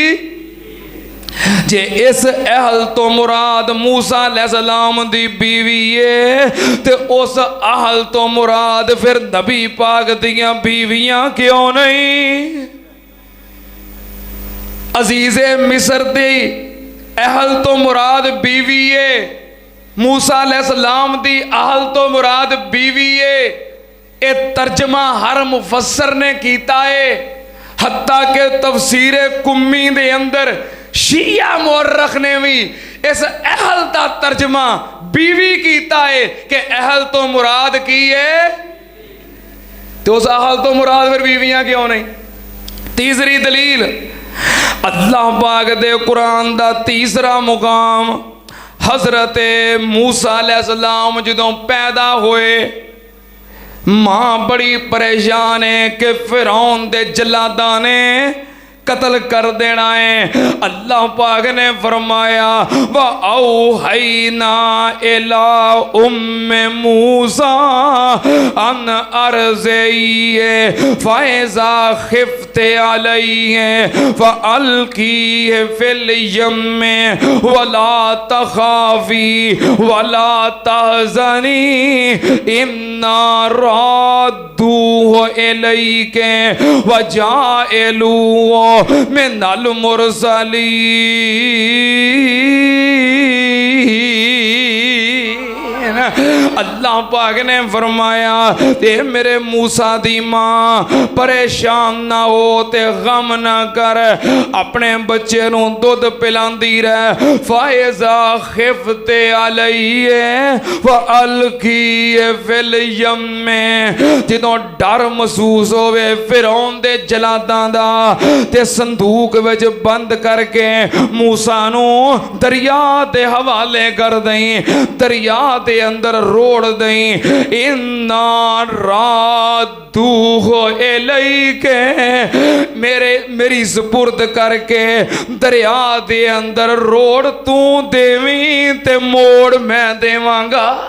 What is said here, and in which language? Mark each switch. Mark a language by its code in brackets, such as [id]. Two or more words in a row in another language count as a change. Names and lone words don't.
[pa] جے اس اہل توں مراد موسیٰ علیہ السلام دی بیوی ہے تے اس اہل توں مراد فیر نبی پاک دیاں بیویاں کیوں نہیں? عزیز مصر دی اہل توں مراد بیوی ہے، موسیٰ علیہ السلام دی اہل توں مراد بیوی ہے. یہ ترجمہ ہر مفسر نے کیتا ہے، حتیٰ کہ تفسیر قمی دے اندر شیعہ مؤرخ نے بھی اس اہل کا ترجمہ بیوی کیتا ہے کہ اہل توں مراد کی ہے، تو اس اہل توں مراد فیر بیویاں کیوں نہیں? تیسری دلیل اللہ پاک دے قرآن دا تیسرا مقام حضرت موسیٰ علیہ السلام جدوں پیدا ہوئے، ماں بڑی پریشان ہے کہ فرعون دے جلاداں نے قتل کر دینا ہے. اللہ پاک نے فرمایا [ar] وأوحينا إلى أم موسى أن أرضعيه فإذا خفت عليه فألقيه في اليم ولا تخافي ولا تحزني إنا رادوه إليك وجاعلوه من المرسلين. [pa] اللہ پاک نے فرمایا تے میرے موسیٰ دی ماں پریشان نہ ہو تے غم نہ کر، اپنے بچے نوں دودھ پلاندی رہ. [ar] فإذا خفت عليه وألقيه في اليم, [pa] جدوں ڈر محسوس ہووے فرعون دے جلاداں دا تے صندوق وچ بند کر کے موسیٰ نوں دریا دے حوالے کر دئیں، دریا دے اندر روڑھ دئیں. [ar] إنا رادوه إليك, [pa] میری سپرد کر کے دریا دے اندر روڑھ توں دیویں تے موڑ میں دیواں گا.